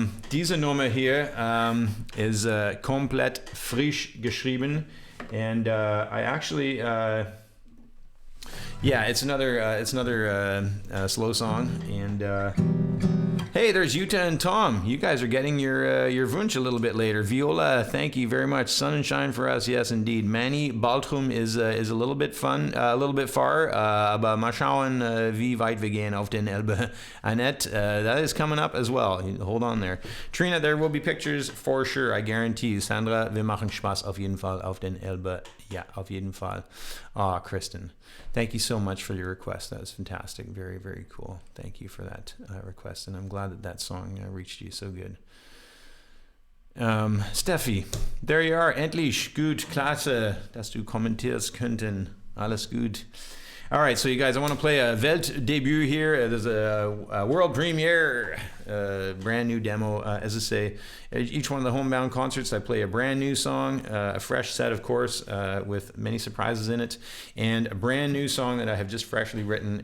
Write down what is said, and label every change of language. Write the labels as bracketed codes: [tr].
[de] Diese Nummer hier is komplett frisch geschrieben, [en] and I actually, it's another slow song, and Hey, there's Yuta and Tom. You guys are getting your Wunsch a little bit later. Viola, thank you very much. Sun and shine for us, yes indeed. [de] Manny, Baltrum is [en] a little bit fun, a little bit far, [de] aber mal schauen, wie weit wir gehen auf den Elbe. [en] Annette, that is coming up as well. Hold on there. Trina, there will be pictures for sure, I guarantee you. [de] Sandra, wir machen Spaß auf jeden Fall auf den Elbe. Ja, auf jeden Fall. [en] Ah, Kristen, thank you so much for your request. That was fantastic. Very, very cool. Thank you for that request, and I'm glad that song reached you so good. Steffi, there you are. [de] Endlich. Gut, klasse, dass du kommentierst könnten. Alles gut. [en] All right, so you guys, I want to play a Weltdebüt here. There's a world premiere, brand new demo. As I say, each one of the homebound concerts, I play a brand new song, a fresh set, of course, with many surprises in it, and a brand new song that I have just freshly written.